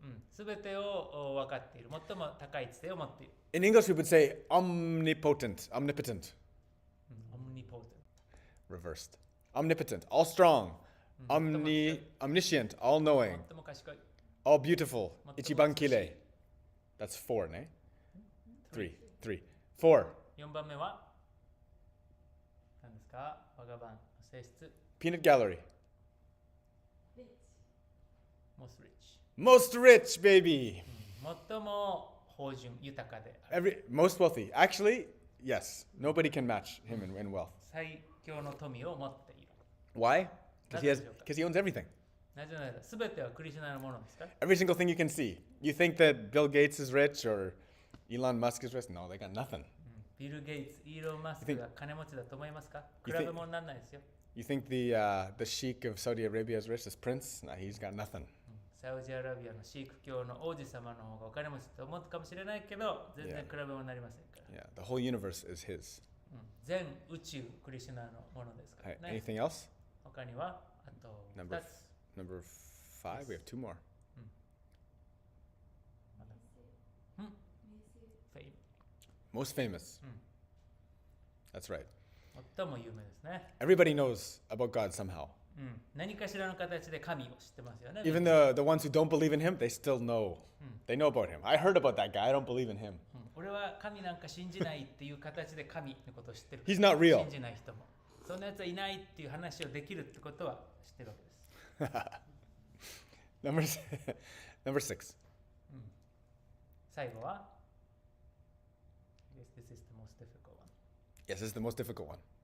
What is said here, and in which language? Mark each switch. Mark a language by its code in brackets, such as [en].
[ja] すべてを分かっている。最も高い知性を持っている。 [en] In English, we would say omnipotent. Omnipotent. Omnipotent. Reversed. Omnipotent. All strong. Omniscient. All knowing. [ja] 最も賢い。 [en] All beautiful. [ja] Ichiban kirei. [en] That's 4, ne? 3. 4. [ja] 4番目は何ですか？我が版の性質。 [en] Peanut gallery. Most rich. Most rich, baby. [ja] 最も豊潤豊かである。 [en] Most wealthy. Actually, yes. Nobody can match him in wealth. [ja] 最強の富を持っている。 [en] Why? Because he owns everything. [ja] なぜならすべてはクリシュナのものですから。 [en] Every single thing you can see. You think that Bill Gates is rich or Elon Musk is rich? No, they got nothing. [ja] ビル・ゲイツ、イーロン・マスクが金持ちだと思いますか？比べ物にならないですよ。 [en] You think the sheik of Saudi Arabia is rich? This prince? No, he's got nothing. [ja] サウジアラビアのシーク教の王子様の方がお金持ちと思うかもしれないけど、全然比べ物になりませんから。 [en] Yeah, the whole universe is his. [ja] 全宇宙クリシュナのものですからね。 [en] Anything else? [ja] 他にはあと2つ。 [en] Number 5. We have 2 more. Fame. Most famous. That's right. [ja] 最も有名ですね。 [en] Everybody knows about God somehow. [ja] 何かしらの形で神を知ってますよね。 [en] Even the ones who don't believe in him, they still know. They know about him. I heard about that guy. I don't believe in him. [ja] 俺は神なんか信じないっていう形で神のことを知ってる。 [en] He's not real. [ja] 信じない人も。そんなやつはいないっていう話をできるってことは知ってるわけです。 [en] Number 6. [ja] 最後は [en] Yes, this is the most difficult one. Yes, this is the most difficult one.